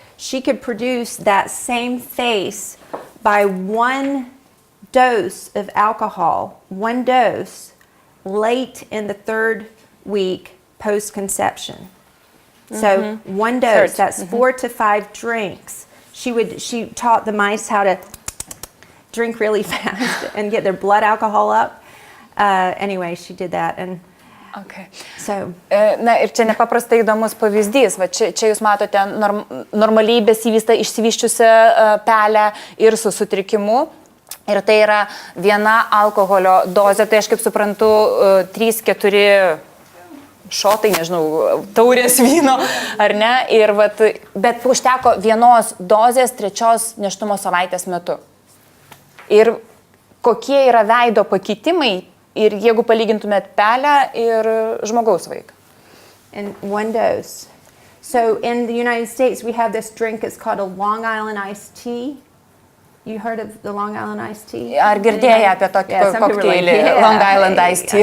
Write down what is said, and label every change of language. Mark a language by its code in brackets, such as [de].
[en] She could produce that same face by 1 dose of alcohol, 1 dose, late in the 3rd week post-conception. So 1 dose, that's 4 to 5 drinks. She taught the mice how to drink really fast and get their blood alcohol up. Anyway, she did that. And okay. So. [lt] Na ir čia nepaprastai įdomus pavyzdys. Va, čia jūs matote normaliai išsivyščiusią pelę ir su sutrikimu. Ir tai yra viena alkoholio dozė, tai aš kaip suprantu 3-4 šotai, nežinau, taurės vyno, ar ne, bet užteko 1 dozės 3 nėštumo savaitės metu. Ir kokie yra veido pakitimai, ir jeigu palygintumėt pelę ir žmogaus vaiką. [en] And 1 dose. So in the United States, we have this drink, it's called a Long Island iced tea. You heard of the Long Island iced tea? [lt] Ar girdėję apie tokį kokteilį, Long Island iced tea?